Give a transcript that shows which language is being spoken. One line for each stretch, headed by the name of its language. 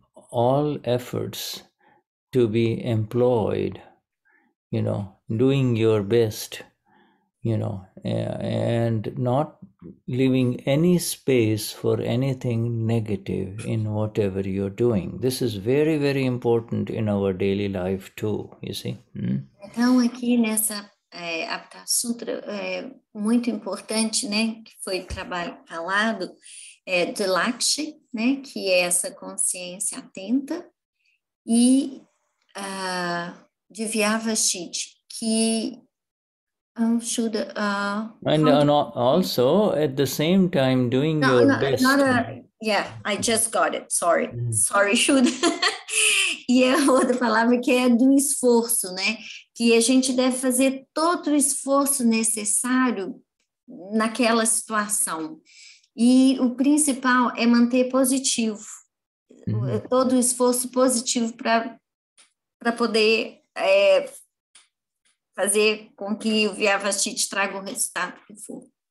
English: all efforts to be employed, doing your best, and not leaving any space for anything negative in whatever you're doing. This is very, very important in our daily life too, you see.
Portuguese: Então, aqui nessa Aptasutra, é muito importante, né, que foi falado, de Lakshya, né, que é essa consciência atenta, e de Vyavasthit, que Shuddha.
English: And also at the same time doing your best. I just got it. Sorry, Shuddha.
Portuguese: E a outra palavra que é do esforço, né? Que a gente deve fazer todo o esforço necessário naquela situação. E o principal é manter positivo, todo o esforço positivo para poder fazer com que o Vyavasthit traga o resultado que for.